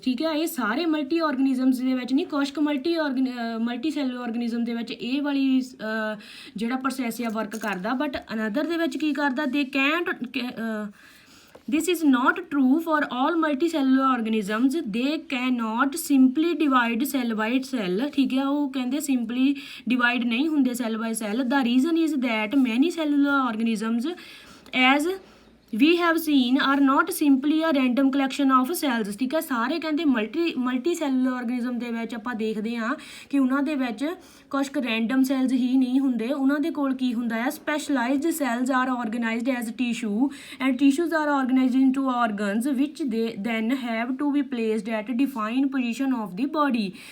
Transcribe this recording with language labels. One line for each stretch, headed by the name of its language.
Punjabi: ਠੀਕ ਹੈ, ਇਹ ਸਾਰੇ ਮਲਟੀ ਆਰਗੇਨਿਜ਼ਮਸ ਦੇ ਵਿੱਚ ਨਹੀਂ, ਕੁਛ ਕੁ ਮਲਟੀ ਸੈਲੂਲਰ ਆਰਗੇਨਿਜ਼ਮ ਦੇ ਵਿੱਚ ਇਹ ਵਾਲੀ ਜਿਹੜਾ ਪ੍ਰੋਸੈਸ ਆ ਵਰਕ ਕਰਦਾ, ਬਟ ਅਨਦਰ ਦੇ ਵਿੱਚ ਕੀ ਕਰਦਾ, ਦੇ can't
English: this is not true for all multicellular organisms, they cannot simply divide cell by cell।
Punjabi: ਠੀਕ ਹੈ, ਉਹ ਕਹਿੰਦੇ
English: simply divide
Punjabi: ਨਹੀਂ ਹੁੰਦੇ
English: cell by cell। the reason is that many cellular organisms as we have seen are not simply a random collection of cells।
Punjabi: ਠੀਕ ਹੈ, ਸਾਰੇ ਕਹਿੰਦੇ ਮਲਟੀ ਸੈਲੂਲਰ ਆਰਗੇਨਿਜ਼ਮ ਦੇ ਵਿੱਚ ਆਪਾਂ ਦੇਖਦੇ ਹਾਂ ਕਿ ਉਹਨਾਂ ਦੇ ਵਿੱਚ ਕੁਛ ਕੁ ਰੈਂਡਮ ਸੈਲਸ ਹੀ ਨਹੀਂ ਹੁੰਦੇ, ਉਹਨਾਂ ਦੇ ਕੋਲ ਕੀ ਹੁੰਦਾ ਹੈ,
English: Specialized cells are organized as tissue and tissues are organized into organs which they then have to be placed at defined position of the body.